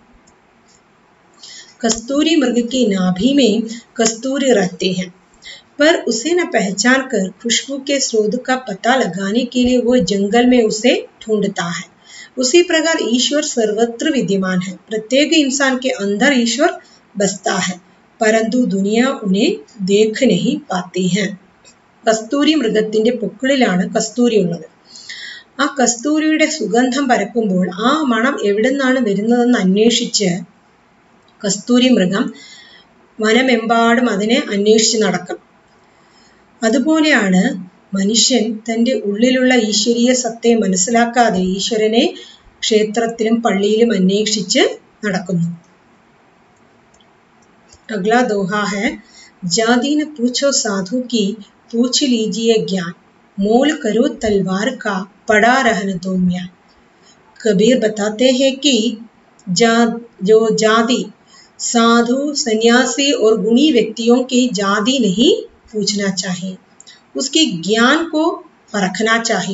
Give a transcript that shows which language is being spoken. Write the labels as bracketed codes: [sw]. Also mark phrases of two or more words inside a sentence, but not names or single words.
[hi] कस्तूरी मृग की नाभि में कस्तूरी रहते हैं, पर उसे न पहचान कर खुशबू के स्रोत का पता लगाने के लिए वो जंगल में उसे ढूंढता है. उसी प्रकार ईश्वर सर्वत्र विद्यमान है. प्रत्येक इंसान के अंदर ईश्वर बसता है, परंतु दुनिया उन्हें देख नहीं पाती है. [ml] കസ്തൂരി മൃഗത്തിന്റെ പൊക്കിളിലാണ് കസ്തൂരി ഉള്ളത്. ആ കസ്തൂരിയുടെ സുഗന്ധം പരക്കുമ്പോൾ ആ മണം എവിടെ നിന്നാണ് വരുന്നതെന്ന് അന്വേഷിച്ച് കസ്തൂരി മൃഗം വനമെമ്പാടും അതിനെ അന്വേഷിച്ച് നടക്കും. അതുപോലെയാണ് മനുഷ്യൻ തൻ്റെ ഉള്ളിലുള്ള ഈശ്വരീയ സത്തയെ മനസ്സിലാക്കാതെ ഈശ്വരനെ ക്ഷേത്രത്തിലും പള്ളിയിലും അന്വേഷിച്ച് നടക്കുന്നു. [hi] अगला दोहा है, जाति न पूछो साधु की पूछ लीजिए ज्ञान, मोल करो तलवार का पड़ा रहन दो म्यान. कबीर बताते हैं कि जो जाति साधु सन्यासी और गुणी व्यक्तियों की जाति नहीं पूछना चाहिए, उसके ज्ञान को परखना चाहिए.